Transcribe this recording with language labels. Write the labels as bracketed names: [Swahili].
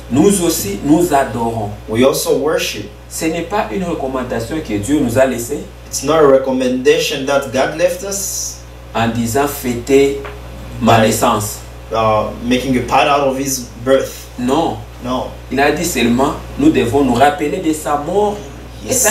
[French] Nous aussi, nous adorons. [English] We also worship. [French] Ce n'est pas une recommandation que Dieu nous a laissée [English] It's not a recommendation that God left us, [French] en disant fêter ma naissance. [English] making a party out of His birth. [French] Non. [English] No. [French] Il a dit seulement, nous devons nous rappeler de sa mort et sa